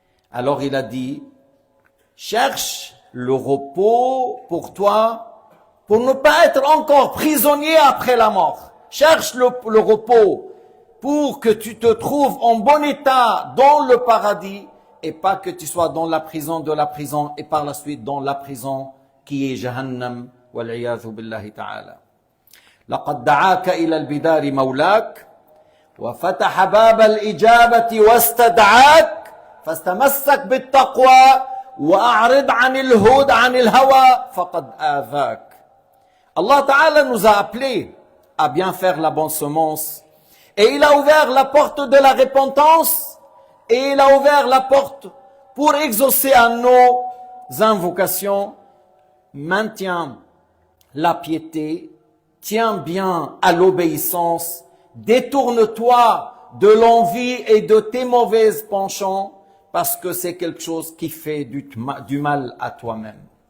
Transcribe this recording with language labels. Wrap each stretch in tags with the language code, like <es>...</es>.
<fr>Alors il a dit, cherche le repos pour toi, pour ne pas être encore prisonnier après la mort. Cherche le repos pour que tu te trouves en bon état dans le paradis et pas que tu sois dans la prison de la prison et par la suite dans la prison qui est Jahannam.</fr> <ar>Wal'iyadhu billahi ta'ala. لقد دعاك إلى البدار مولاك وفتح باب الإجابة واستدعاك فاستمسك بالتقوى وأعرض عن الهوى فقد آذاك.</ar> <fr>Allah Ta'ala nous a appelés à bien faire la bonne semence et il a ouvert la porte de la repentance et il a ouvert la porte pour exaucer à nos invocations. Maintiens la piété, tiens bien à l'obéissance, détourne-toi de l'envie et de tes mauvaises penchants parce que c'est quelque chose qui fait du mal à toi-même.</fr>